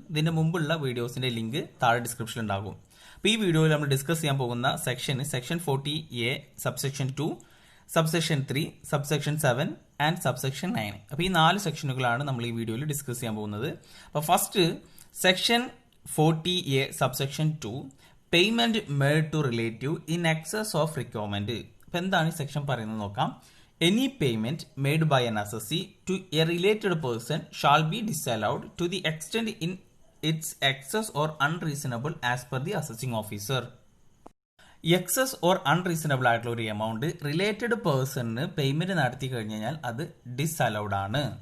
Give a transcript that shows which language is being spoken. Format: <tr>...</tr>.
<ml>ഇതിന്റെ മുമ്പുള്ള വീഡിയോസിന്റെ ലിങ്ക് താഴെ ഡിസ്ക്രിപ്ഷനിൽ ഉണ്ടാകും. അപ്പോൾ ഈ വീഡിയോയിൽ നമ്മൾ ഡിസ്കസ് ചെയ്യാൻ പോകുന്ന section 40A, subsection 2, subsection 3, subsection 7 and subsection 9. അപ്പോൾ ഈ 4 സെക്ഷനുകളാണ് നമ്മൾ ഈ വീഡിയോയിൽ ഡിസ്കസ് ചെയ്യാൻ പോകുന്നത്. അപ്പോൾ first section 40A, subsection 2,</ml> <en>Payment made to relative in excess of requirement.</en> <ml>അപ്പോൾ എന്താണ് ഈ സെക്ഷൻ പറയുന്നത് നോക്കാം.</ml> <en>Any payment made by an assessee to a related person shall be disallowed to the extent in its excess or unreasonable as per the assessing officer.</en> <ml>Excess or unreasonable ആയിട്ടുള്ള ഒരു amount related പേഴ്സണിന് payment നടത്തി കഴിഞ്ഞാൽ അത് disallowed ആണ്.</ml>